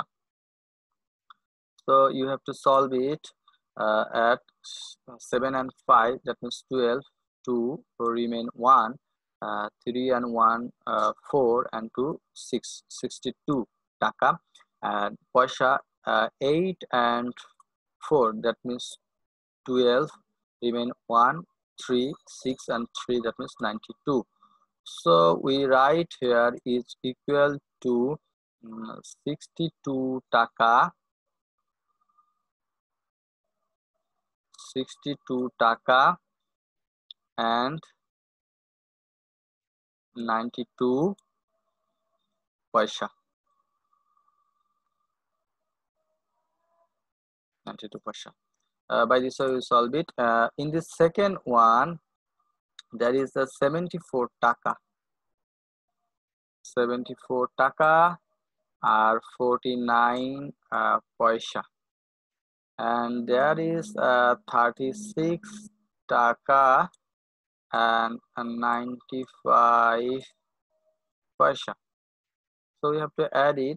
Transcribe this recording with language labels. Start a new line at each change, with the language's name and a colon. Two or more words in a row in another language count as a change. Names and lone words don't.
English: So you have to solve it at 7 and 5, that means 12, 2 remain 1, 3 and 1 4 and 2 6, 62 taka, and paisa 8 and 4, that means 12 remain 1, 3 6 and 3, that means 92. So we write here is equal to 62 taka, 62 taka and 92 paisa. 92 paisa. By this way we solve it. In the second one, there is a 74 taka. 74 taka are 49 paisa, and there is 36 taka and 95 paisa. So we have to add it.